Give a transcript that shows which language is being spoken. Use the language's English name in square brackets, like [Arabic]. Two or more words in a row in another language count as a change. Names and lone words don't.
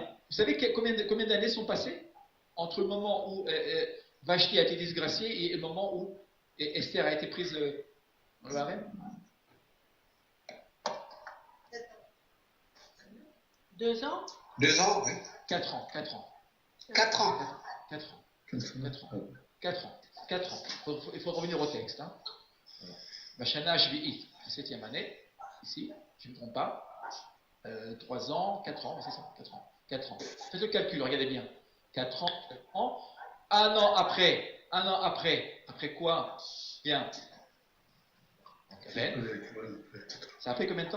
[French] Vous savez combien d'années sont passées entre le moment où Vashti a été disgraciée et le moment où Esther a été prise dans le harem? 2 ans? 2 ans, oui. 4 ans. 4 ans. 4 ans. 4 ans. Il faut revenir au texte. Hein. [Hebrew] מחנה שביעית, [French] 7e année, ici, je ne me trompe pas. 3 ans, 4 ans, c'est ça, 4 ans. Faites le calcul, regardez bien. 4 ans. Un an après quoi? Bien. Ça a pris combien de temps?